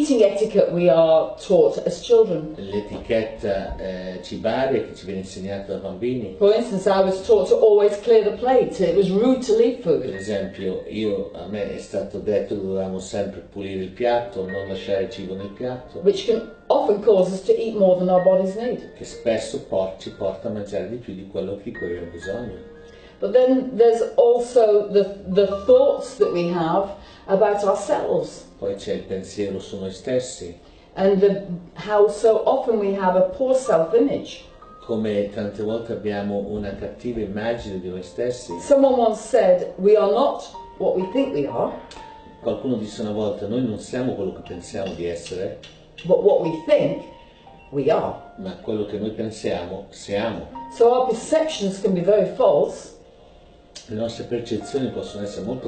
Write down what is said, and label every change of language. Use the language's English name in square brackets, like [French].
[English] eating etiquette we are taught as children. [Italian] l'etichetta cibaria che ci viene insegnata da bambini. [English] For instance, I was taught to always clear the plate. It was rude to leave [Italian] Per [English] food. [Italian] esempio, a me è stato detto che dovevamo sempre pulire il piatto, non lasciare il cibo nel piatto, [English] Which can often cause us to eat more than our bodies need. [Italian] che spesso ci porta a mangiare di più di quello di cui abbiamo bisogno. [English] But then there's also the thoughts that we have about ourselves, [Italian] Poi c'è il pensiero su noi stessi, [English] and how so often we have a poor self-image. [Italian] come tante volte abbiamo una cattiva immagine di noi stessi. [English] Someone once said, we are not what we think we are, [Italian] Qualcuno disse una volta, noi non siamo quello che pensiamo di essere, [English] but what we think we are. [Italian] ma quello che noi pensiamo siamo. [English] So our perceptions can be very false, [Italian] Le nostre percezioni possono essere molto